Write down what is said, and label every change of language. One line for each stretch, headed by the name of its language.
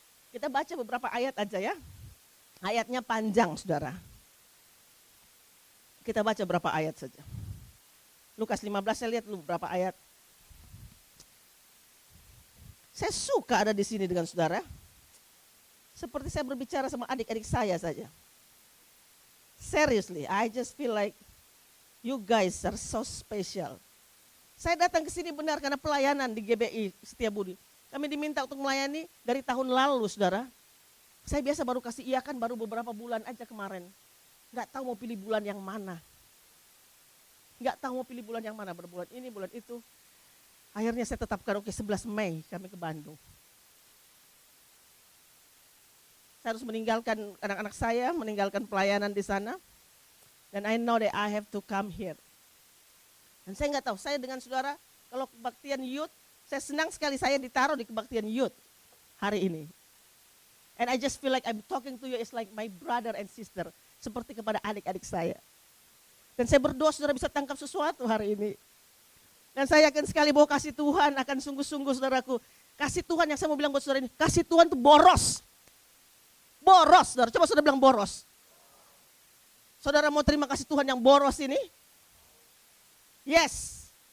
Indonesian: Kita baca beberapa ayat aja ya. Ayatnya panjang, saudara. Kita baca beberapa ayat saja. Lukas 15, saya lihat dulu beberapa ayat. Saya suka ada di sini dengan saudara. Seperti saya berbicara sama adik-adik saya saja.
English: Seriously, I just feel like you guys are so special.
Indonesian: Saya datang ke sini benar karena pelayanan di GBI Setiabudi. Kami diminta untuk melayani dari tahun lalu, saudara. Saya biasa baru kasih iya kan baru beberapa bulan aja kemarin. Nggak tahu mau pilih bulan yang mana. Nggak tahu mau pilih bulan yang mana, berbulan ini, bulan itu. Akhirnya saya tetapkan, 11 Mei kami ke Bandung. Saya harus meninggalkan anak-anak saya, meninggalkan pelayanan di sana. Dan
English: I know that I have to come here.
Indonesian: Dan saya nggak tahu, saya dengan saudara, kalau kebaktian youth, saya senang sekali saya ditaruh di kebaktian youth hari ini.
English: And I just feel like I'm talking to you is like my brother and sister.
Indonesian: Seperti kepada adik-adik saya. Dan saya berdoa saudara bisa tangkap sesuatu hari ini. Dan saya yakin sekali bahwa kasih Tuhan akan sungguh-sungguh saudaraku. Kasih Tuhan yang saya mau bilang buat saudara ini. Kasih Tuhan itu boros. Boros saudara. Coba saudara bilang boros. Saudara mau terima kasih Tuhan yang boros ini? Yes.